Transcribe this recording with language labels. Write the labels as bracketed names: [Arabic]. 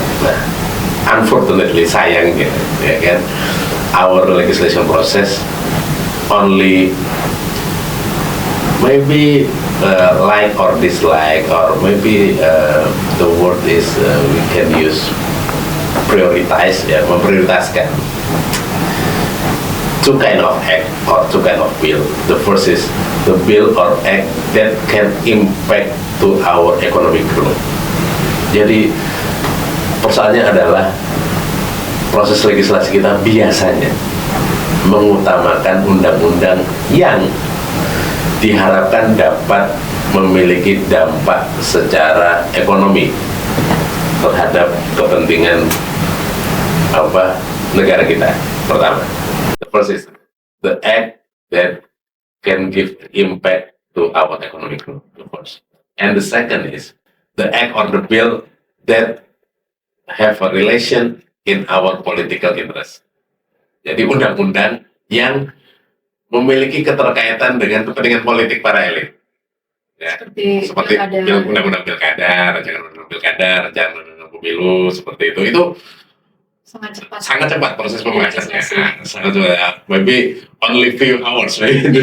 [English] Nah, unfortunately, [Indonesian] sayangnya, [English] ya kan, our legislation process only maybe like or dislike, or maybe the word is we can use prioritize, ya, [Indonesian] memprioritaskan [English] two kind of act or two kind of bill. The first is the bill or act that can impact to our economic growth. [Indonesian] Jadi persoalannya adalah proses legislasi kita biasanya mengutamakan undang-undang yang diharapkan dapat memiliki dampak secara ekonomi terhadap kepentingan negara kita. Pertama, [English] the first is the act that can give impact to our economic growth, of course. And the second is the act or the bill that have a relation in our political interest. [Indonesian] Jadi undang-undang yang memiliki keterkaitan dengan kepentingan politik para elit. Ya, seperti undang-undang pilkada, rancangan undang-undang pemilu, seperti itu. Itu sangat cepat proses pembahasannya. Sangat cepat. [English] Maybe only few hours, right?